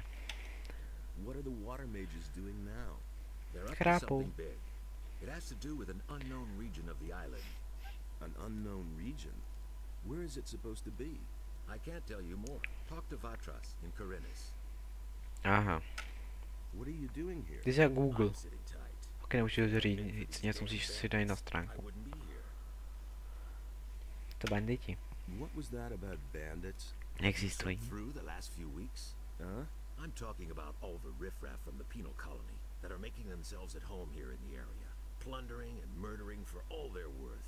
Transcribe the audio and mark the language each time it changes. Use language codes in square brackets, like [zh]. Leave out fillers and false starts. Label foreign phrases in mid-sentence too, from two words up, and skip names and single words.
[en] What are the water mages doing now? They're up to something big. It has to do with an unknown region of the island. An unknown region? Where is it supposed to be? I can't tell you more. Talk to Vatras in Corinus. Aha. What are you doing here? [cs] Ty jsi jak Google. [en] I'm sitting tight. [cs] Ok, nemůžu říct, něco musíš si dát na stránku. [en] I wouldn't be here. [cs] To banditi. [en] What was that about bandits? [cs] Neexistují. [en] Through the last few weeks? Huh? I'm talking about all the riffraff from the penal colony that are making themselves at home here in the area. plundering and murdering for all they're worth.